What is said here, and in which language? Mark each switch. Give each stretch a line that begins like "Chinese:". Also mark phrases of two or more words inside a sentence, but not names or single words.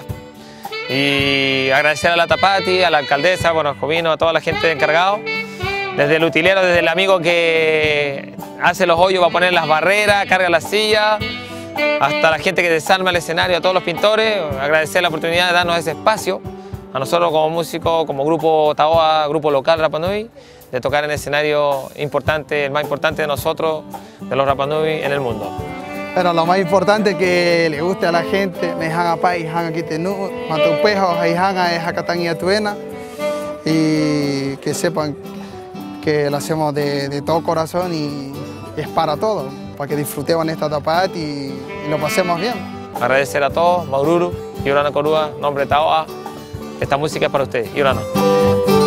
Spanish: Y agradecer a la Tapati, a la alcaldesa, bueno, a Jovino, a toda la gente encargada, desde el utilero, desde el amigo que hace los hoyos para poner las barreras, carga las sillas, hasta la gente que desarma el escenario, a todos los pintores. Agradecer la oportunidad de darnos ese espacio, a nosotros como músicos, como grupo Taoa, grupo local Rapa Nui, de tocar en el escenario importante, el más importante de nosotros, de los Rapa Nui en el mundo. Pero lo más importante es que le guste a la gente,
Rapanui: me hanga pai, hanga kitenu, matupejo, hanga
Spanish: es Hakatán y Atuena, y que sepan que lo hacemos de todo corazón y es para todos, para que disfrutemos esta Tapati y lo pasemos bien. Agradecer a todos,
Rapanui: Maururu, Yorano Corúa,
Spanish: nombre Taoa, esta música es para ustedes, Yorano.